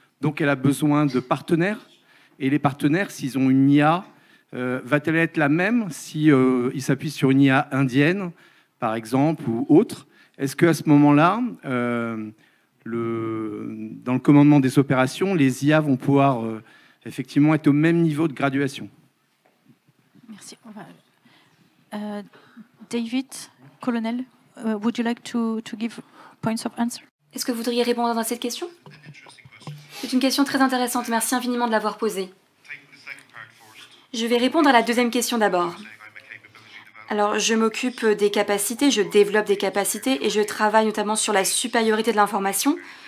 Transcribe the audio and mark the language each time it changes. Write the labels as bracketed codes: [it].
[fr] Donc elle a besoin de partenaires. Et les partenaires, s'ils ont une IA, va-t-elle être la même si ils s'appuient sur une IA indienne, par exemple, ou autre? Est-ce qu'à ce moment-là, dans le commandement des opérations, les IA vont pouvoir effectivement être au même niveau de graduation? Merci. [en] David, colonel, would you like to give points of answer? [fr] Est-ce que vous voudriez répondre à cette question? C'est une question très intéressante. Merci infiniment de l'avoir posée. Je vais répondre à la deuxième question d'abord. Alors, je m'occupe des capacités, je développe des capacités et je travaille notamment sur la supériorité de l'information.